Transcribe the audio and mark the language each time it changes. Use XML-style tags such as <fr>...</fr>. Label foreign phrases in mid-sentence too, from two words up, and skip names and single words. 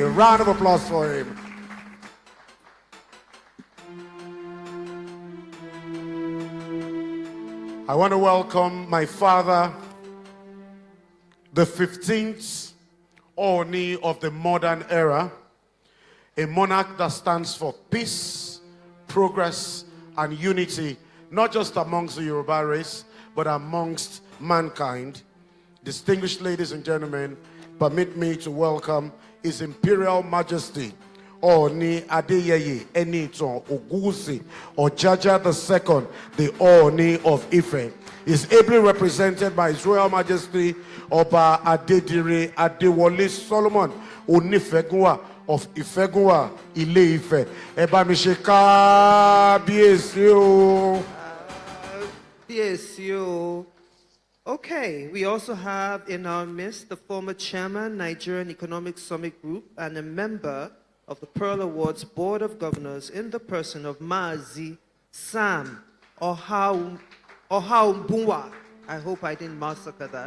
<en>A round of applause for him. I want to welcome my father, the 15th Oni of the modern era, a monarch that stands for peace, progress, and unity, not just amongst the Yoruba race, but amongst mankind. Distinguished ladies and gentlemen, permit me to welcome His Imperial Majesty, Oni Adeyeye Eniton Ogusi Ojaja II, the Oni of Ife. Is ably represented by His Royal Majesty Oba Adedire Adewole Solomon Onifegunwa of Ifegunwa Ile Ife.</en> <yo>Eba mi se kábíyèsí o. Kábíyèsí o.</yo> <en>Okay, we also have in our midst the former chairman, Nigerian Economic Summit Group, and a member of the Pearl Awards Board of Governors in the person of Maazi Sam Ohaumbunwa. I hope I didn't massacre that.</en>